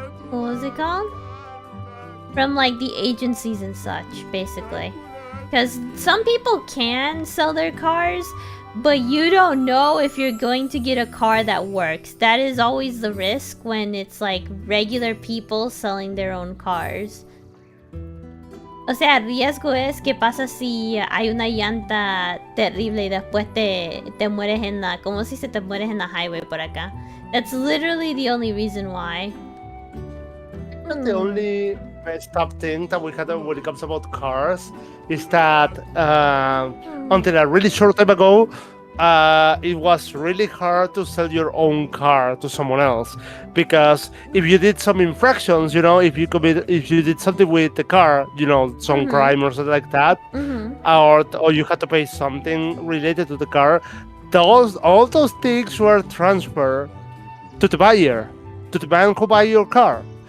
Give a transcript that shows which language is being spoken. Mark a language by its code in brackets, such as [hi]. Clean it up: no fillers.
[en] What was it called? From like the agencies and such, basically. Because some people can sell their cars, but you don't know if you're going to get a car that works. That is always the risk when it's like regular people selling their own cars. [es] O sea, el riesgo es que pasa si hay una llanta terrible y después te mueres en la... Como si se te mueres en la highway por acá. [en] That's literally the only reason why. The only messed up thing that we had when it comes about cars is that until a really short time ago, it was really hard to sell your own car to someone else, because if you did some infractions, if you did something with the car, some crime or something like that, or you had to pay something related to the car, all those things were transferred to the buyer, to the man who buy your car.